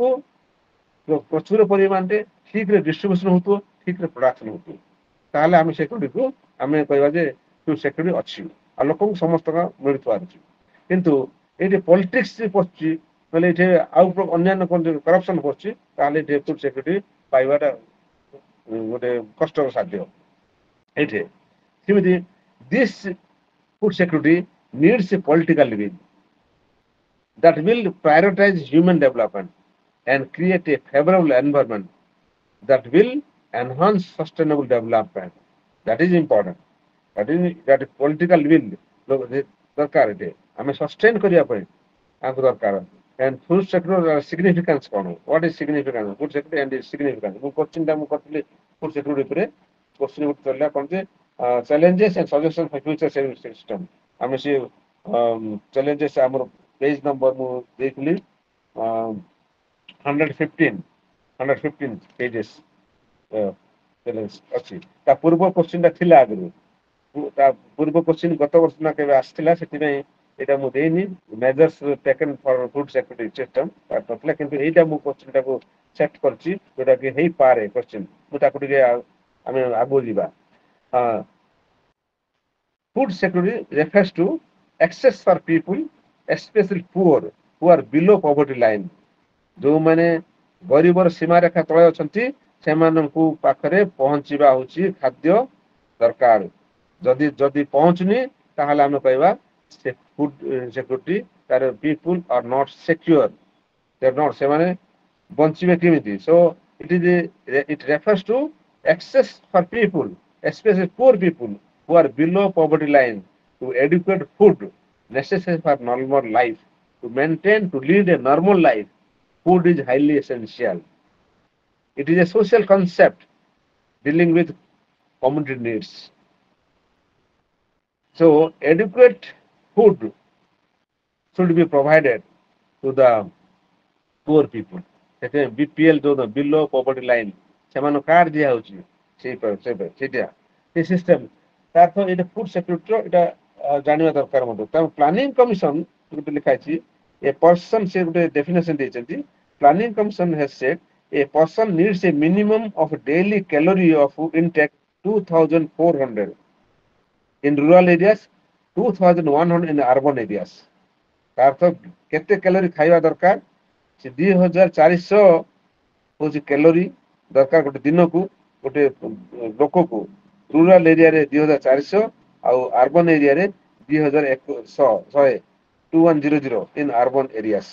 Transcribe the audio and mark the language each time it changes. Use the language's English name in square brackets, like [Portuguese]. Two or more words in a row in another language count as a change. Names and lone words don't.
[Odia] ପ୍ରଚୁର ପରିମାଣରେ ଠିକରେ ଡିଷ୍ଟ୍ରିବ୍ୟୁସନ ହଉଥିବ ଠିକରେ ପ୍ରଡକ୍ସନ ହଉଥିବ ତାହେଲେ ଆମେ ସିକ୍ୟୁରିଟିକୁ ଆମେ କହିବା ଯେ ସିକ୍ୟୁରିଟି ଅଛି ଆଉ ଲୋକଙ୍କୁ ସମସ୍ତଙ୍କ ମିଳୁଥିବାର ଅଛି କିନ୍ତୁ ଏଇଠି ପଲିଟିକ୍ସ ପଶୁଛି ନହେଲେ ଏଠି ଆଉ ଅନ୍ୟାନ୍ୟ କରପସନ ପଶୁଛି ତାହେଲେ ଏଠି [English] food security [Odia] ପାଇବାଟା ଗୋଟେ କଷ୍ଟକର ସାଧ୍ୟ ଏଇଠି ସେମିତି [English] this food security needs a political will that will prioritize human development and create a favorable environment that will enhance sustainable development That is important. That political will [Odia] ଦରକାର ଏଠି ଆମେ ସଷ୍ଟେନ୍ କରିବା ପାଇଁ ଆମକୁ ଦରକାର। [English] And food sector significance କ'ଣ? What is significance? Food sector and its significance. [Odia] ମୁଁ କୋଶ୍ଚିନ୍ଟା ମୁଁ କରିଥିଲି [English] food sector [Odia] ଉପରେ କୋଶ୍ଚିନ୍ ଗୋଟେ ଚାଲିଲା କ'ଣ ଯେ [English] challenges and suggestions for future system। [Odia] ଆମେ ସେ challenges ଆମର ପେଜ୍ ନମ୍ବର ମୁଁ ଦେଇଥିଲି 115 pages ଅଛି। ତା ପୂର୍ବ କୋଶ୍ଚିନ୍ଟା ଥିଲା ଆଗରୁ, ତା ପୂର୍ବ କୋଶ୍ଚିନ୍ ଗତ ବର୍ଷ ନା କେବେ ଆସିଥିଲା, ସେଥିପାଇଁ ଏଇଟା ମୁଁ ଦେଇନି। [English] measures taken for food security system [Odia] ନଥିଲା, କିନ୍ତୁ ଏଇଟା ମୁଁ କୋଶ୍ଚିନ୍ଟାକୁ ସେଟ୍ କରିଛି ଯୋଉଟା କି ହେଇପାରେ କୋଶ୍ଚିନ୍। ମୁଁ ତାକୁ ଟିକେ ଆମେ ଆଗକୁ ଯିବା। [English] Food security refers to access for people, especially poor, who are below poverty line। [Odia] ଯୋଉମାନେ ଗରିବର ସୀମାରେଖା ତଳେ ଅଛନ୍ତି ସେମାନଙ୍କୁ ପାଖରେ ପହଞ୍ଚିବା ହଉଛି ଖାଦ୍ୟ ଦରକାର। ଯଦି ଯଦି ପହଞ୍ଚୁନି ତାହେଲେ ଆମେ କହିବା ସେ [English] food security [Odia] ତାର [English] people are not secure, [Odia] ସେମାନେ ବଞ୍ଚିବେ କେମିତି? [English] ସୋ it refers to access for people, especially poor people who are below poverty line, to adequate food necessary for normal life, to maintain, to lead a normal life. Food is highly essential. It is a social concept dealing with community needs. So adequate food should be provided to the poor people। [Odia] ସେଥିପାଇଁ BPL ଯୋଉ [English] below poverty line [Odia] ସେମାନଙ୍କୁ କାର୍ଡ ଦିଆ ହଉଛି ସେଇଟା ସେ ସିଷ୍ଟମ। ତାର ଏଇଟା [English] food securityର [Odia] ଏଇଟା ଜାଣିବା ଦରକାର ମଧ୍ୟ। ତେଣୁ ପ୍ଲାନିଂ କମିଶନ ଗୋଟେ ଲେଖା ହେଇଛି, [English] a person, [Odia] ସେ ଗୋଟେ ଡେଫିନେସନ ଦେଇଛନ୍ତି। [English] ପ୍ଲାନିଂ କମିଶନ has said a person needs a minimum of daily calorie of food intake 2400 in rural areas, 2100 in urban areas। [Odia] ତାର ତ କେତେ କ୍ୟାଲୋରି ଖାଇବା ଦରକାର? ସେ 2400 ହଉଛି କ୍ୟାଲୋରି ଦରକାର ଗୋଟେ ଦିନକୁ, ଗୋଟେ ଲୋକକୁ। [English] rural areaରେ [Odia] 2400 ଆଉ [English] urban areaରେ [Odia] 2100 [English] in urban areas.